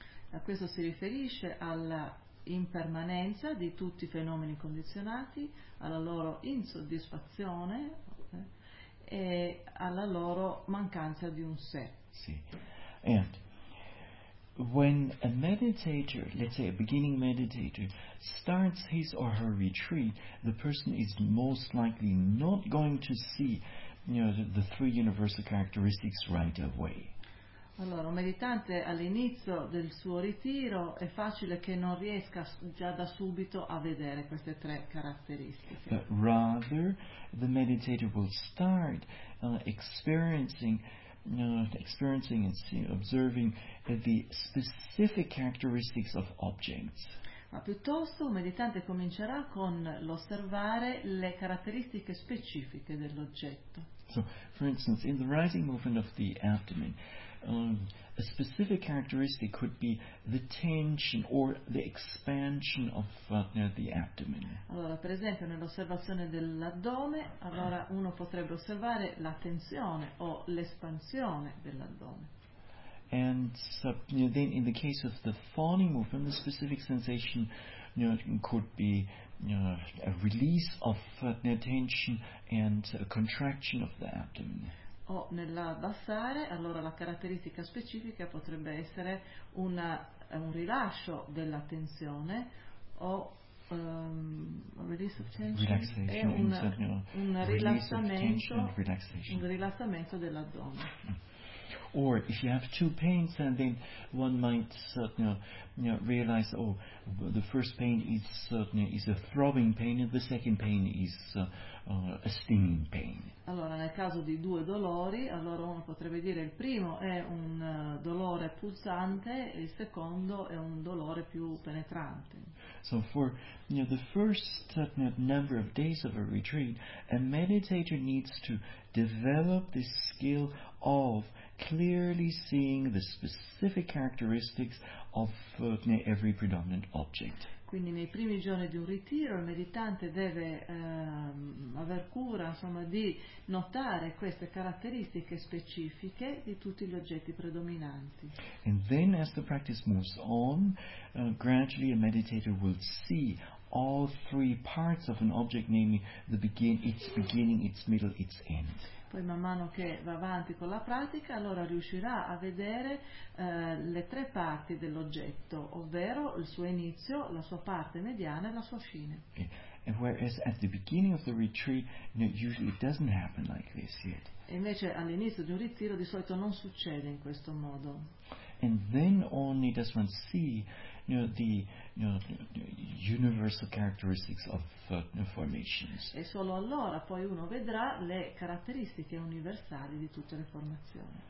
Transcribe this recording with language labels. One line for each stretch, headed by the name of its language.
Italian: A questo si riferisce alla impermanenza di tutti i fenomeni condizionati, alla loro insoddisfazione e alla loro mancanza di un sé. Sì.
English: And when a meditator, let's say a beginning meditator, starts his or her retreat, the person is most likely not going to see, the three universal characteristics right away.
Italian: Allora, un meditante all'inizio del suo ritiro è facile che non riesca già da subito a vedere queste tre caratteristiche.
English: But rather, the meditator will start experiencing and seeing, observing the specific characteristics of objects.
Italian: Ma piuttosto un meditante comincerà con l'osservare le caratteristiche specifiche dell'oggetto.
English: So, for instance, in the rising movement of the abdomen, a specific characteristic could be the tension or the expansion of the abdomen.
Italian: Allora, per esempio, nell'osservazione dell'addome, allora uno potrebbe osservare la tensione o l'espansione dell'addome.
English: And so, then in the case of the fawning movement, the specific sensation could be a release of tension and a contraction of the abdomen.
Italian: O nell'abbassare, allora la caratteristica specifica potrebbe essere un rilascio della tensione o un rilassamento dell'addome.
English: Or if you have two pains, and then one might realize, oh, the first pain is a throbbing pain, and the second pain is a stinging pain.
Italian: Allora, nel caso di due dolori, allora uno potrebbe dire il primo è un dolore pulsante e il secondo è un dolore più penetrante.
English: So for the first number of days of a retreat, a meditator needs to develop this skill of clearly seeing the specific characteristics of every predominant object.
Italian: Quindi nei primi giorni di un ritiro il meditante deve aver cura, insomma, di notare queste caratteristiche specifiche di tutti gli oggetti predominanti.
English: And then as the practice moves on, gradually a meditator will see all three parts of an object, namely its beginning, its middle, its end.
Italian: Poi man mano che va avanti con la pratica, allora riuscirà a vedere le tre parti dell'oggetto, ovvero il suo inizio, la sua parte mediana e la sua fine.
English: And whereas at the beginning of the retreat, usually it doesn't happen like this yet.
Italian: E invece all'inizio di un ritiro di solito non succede in questo modo.
English: And then only does one see universal characteristics of formations.
Italian: E solo allora poi uno vedrà le caratteristiche universali di tutte le formazioni.